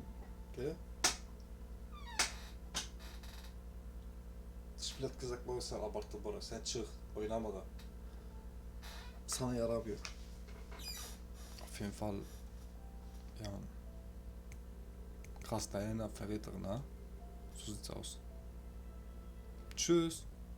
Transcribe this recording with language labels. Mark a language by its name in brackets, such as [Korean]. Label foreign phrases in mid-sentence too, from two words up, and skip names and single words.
[German] Okay? Split gesagt, [Turkish] bu sen abarttın Bora. Sen çık. Oynama da. Sana yaramıyor. [German] Auf jeden Fall. Ja. Krass, Diana, Verräterin, ne? So sieht's aus. Tschüss.